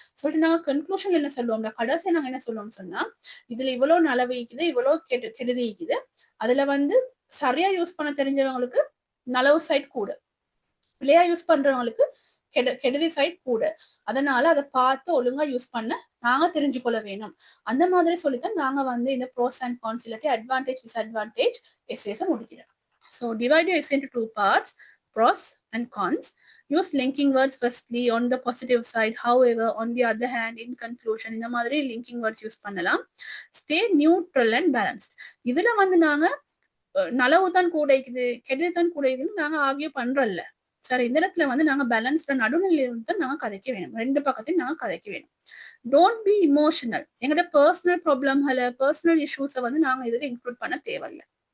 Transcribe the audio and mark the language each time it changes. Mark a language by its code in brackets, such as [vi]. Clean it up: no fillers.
[ta] சொல்லிட்டு நாங்க கன்க்ளூஷன் என்ன சொல்லுவோம்ல, கடைசியா நாங்க என்ன சொல்லுவோம் சொன்னா, இதுல இவ்வளவு நலவு ஈக்குது இவ்வளவு கெடுதி ஈக்குது, அதுல வந்து சரியா யூஸ் பண்ண தெரிஞ்சவங்களுக்கு நலவு சைட் கூட, பிள்ளையா யூஸ் பண்றவங்களுக்கு கெடுதி சைட் கூட. அதனால அதை பார்த்து ஒழுங்கா யூஸ் பண்ண நாங்க தெரிஞ்சுக்கொள்ள வேணும். அந்த மாதிரி சொல்லித்தான் நாங்க வந்து இந்த ப்ரோஸ் அண்ட் கான்ஸ் இல்லாட்டி அட்வான்டேஜ் டிஸ்அட்வான்டேஜ் எஸ்ஏஸை முடிக்கிறோம். [en] So divide you SA into 2 parts, pros and cons. Use linking words firstly on the positive side, however on the other hand, in conclusion, [ta] இந்த மாதிரி [en] linking words [ta] யூஸ் பண்ணலாம். [en] Stay neutral and balanced. [ta] இதுல வந்து நாங்க நலவு தான் கூடைக்குது கெடுதி தான் கூடைக்குதுன்னு நாங்க ஆகிய பண்றோம்ல. சரி, இந்த இடத்துல வந்து நாங்க பேலன்ஸ்ட நடுநிலையில தான் நாங்க கதைக்க வேணும். ரெண்டு பக்கத்தையும் நாங்க கதைக்க வேணும். [en] Don't be emotional. [ta] எங்களோட பர்சனல் ப்ராப்ளம்களை பர்சனல் இஷ்யூஸை வந்து நாங்க இதுல இன்க்ளூட் பண்ண தேவையில்லை.